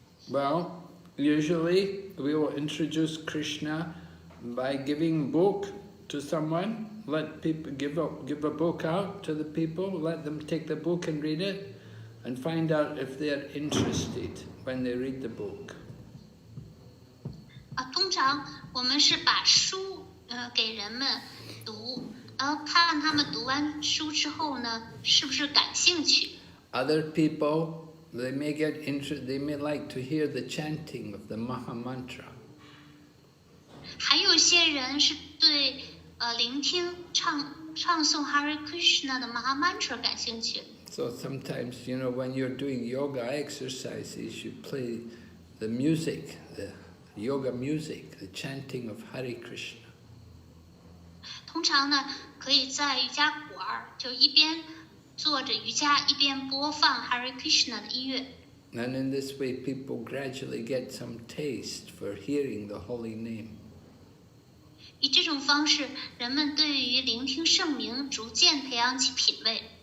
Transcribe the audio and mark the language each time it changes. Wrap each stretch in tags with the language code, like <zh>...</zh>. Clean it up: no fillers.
<en>Well, usually we will introduce Krishna by giving book to someone. Let people give a book out to the people. Let them take the book and read it, and find out if they are interested when they read the book.</en> <zh>通常我们是把书给人们读，然后看他们读完书之后呢，是不是感兴趣。</zh> <en>Other people, they may like to hear the chanting of the Maha Mantra.</en> <zh>还有一些人是对聆听唱诵 Hare Krishna 的 Maha Mantra 感兴趣。</zh> <en>So sometimes, when you're doing yoga exercises, you play the music, the yoga music, the chanting of Hare Krishna.</en> <zh>通常呢，可以在瑜伽馆就一边做着瑜伽，一边播放 Hare Krishna 的音乐。</zh> <en>And in this way, people gradually get some taste for hearing the holy name.</en> <zh>以这种方式，人们对于聆听圣名逐渐培养起品味。</zh>